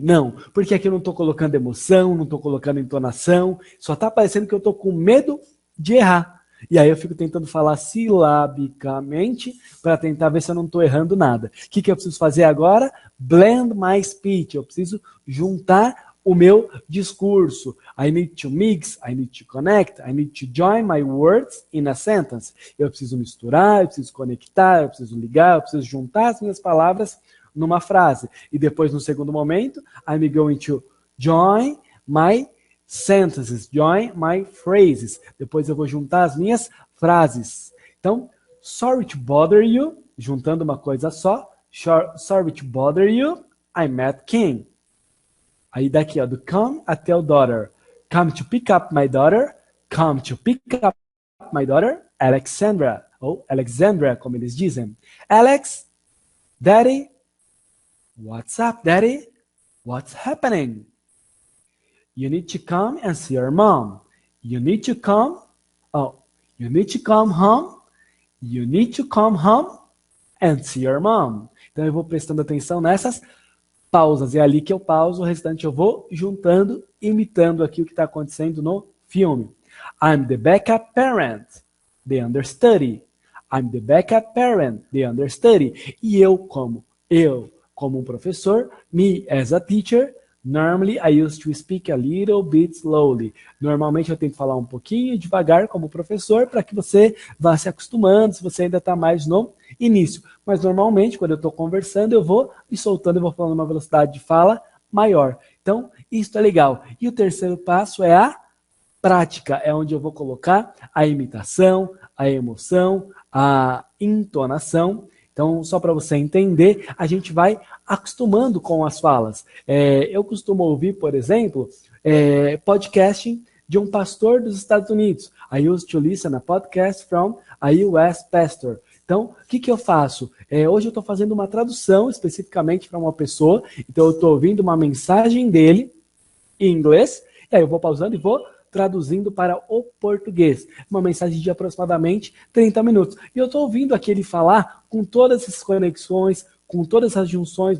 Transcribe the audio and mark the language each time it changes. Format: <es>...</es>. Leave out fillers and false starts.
<pt>Não, porque aqui eu não estou colocando emoção, não estou colocando entonação, só está parecendo que eu estou com medo de errar. E aí eu fico tentando falar silabicamente para tentar ver se eu não estou errando nada. O que eu preciso fazer agora?</pt> <en>Blend my speech.</en> <pt>Eu preciso juntar o meu discurso.</pt> <en>I need to mix, I need to connect, I need to join my words in a sentence.</en> <pt>Eu preciso misturar, eu preciso conectar, eu preciso ligar, eu preciso juntar as minhas palavras numa frase. E depois, no segundo momento,</pt> <en>I'm going to join my sentences, join my phrases.</en> <pt>Depois eu vou juntar as minhas frases. Então,</pt> <en>sorry to bother you,</en> <pt>juntando uma coisa só.</pt> <en>Sorry to bother you, I'm Matt King.</en> <pt>Aí daqui, ó, do come até o daughter.</pt> <en>Come to pick up my daughter. Come to pick up my daughter, Alexandra.</en> <pt>Ou Alexandra, como eles dizem.</pt> <en>Alex, Daddy, what's up, Daddy? What's happening? You need to come and see your mom. You need to come. Oh, you need to come home. You need to come home and see your mom.</en> <pt>Então eu vou prestando atenção nessas pausas. É ali que eu pauso, o restante eu vou juntando, imitando aqui o que está acontecendo no filme.</pt> <en>I'm the backup parent. The understudy. I'm the backup parent. The understudy.</en> <pt>E eu como um professor,</pt> <en>me as a teacher, normally I used to speak a little bit slowly.</en> <pt>Normalmente eu tento falar um pouquinho devagar como professor para que você vá se acostumando, se você ainda está mais no início. Mas normalmente, quando eu estou conversando, eu vou me soltando, eu vou falando uma velocidade de fala maior. Então, isso é legal. E o terceiro passo é a prática. É onde eu vou colocar a imitação, a emoção, a entonação. Então, só para você entender, a gente vai acostumando com as falas. Eu costumo ouvir, por exemplo, podcasting de um pastor dos Estados Unidos.</pt> <en>I used to listen a podcast from a US pastor.</en> <pt>Então, o que eu faço? Hoje eu estou fazendo uma tradução especificamente para uma pessoa, então eu estou ouvindo uma mensagem dele em inglês, e aí eu vou pausando e vou traduzindo para o português. Uma mensagem de aproximadamente 30 minutos. E eu estou ouvindo aqui ele falar com todas essas conexões, com todas essas junções.</pt>